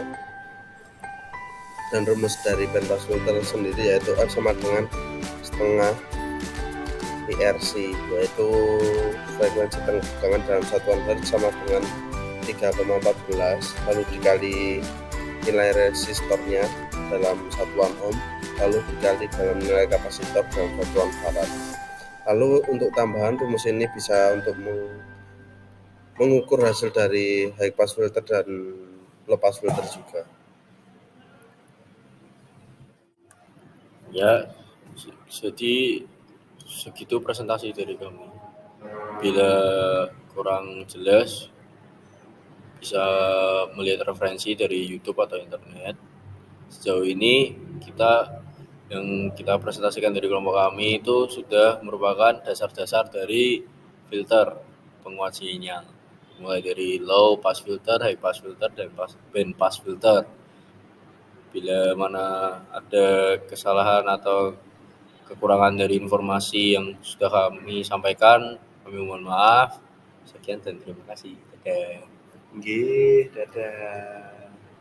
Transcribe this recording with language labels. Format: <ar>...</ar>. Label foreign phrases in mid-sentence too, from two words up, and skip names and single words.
<id>Dan rumus dari</id> <en>band pass filter</en> <id>sendiri yaitu R sama dengan setengah PRC, yaitu frekuensi tegangan dalam satuan Hertz sama dengan 3,14, lalu dikali nilai resistornya dalam satuan ohm, lalu dikali dalam nilai kapasitor dalam satuan farad. Lalu untuk tambahan rumus ini bisa untuk mengukur hasil dari</id> <en>high pass filter</en> <id>dan</id> <en>low pass filter</en> <id>juga. Ya, jadi segitu presentasi dari kami. Bila kurang jelas, bisa melihat referensi dari YouTube atau internet. Sejauh ini yang kita presentasikan dari kelompok kami itu sudah merupakan dasar-dasar dari filter penguat sinyal, mulai dari</id> <en>low pass filter, high pass filter,</en> <id>dan</id> <en>band pass filter.</en> <id>Bila mana ada kesalahan atau kekurangan dari informasi yang sudah kami sampaikan, kami mohon maaf. Sekian dan terima kasih. Dadah. Nggih, dadah.</id>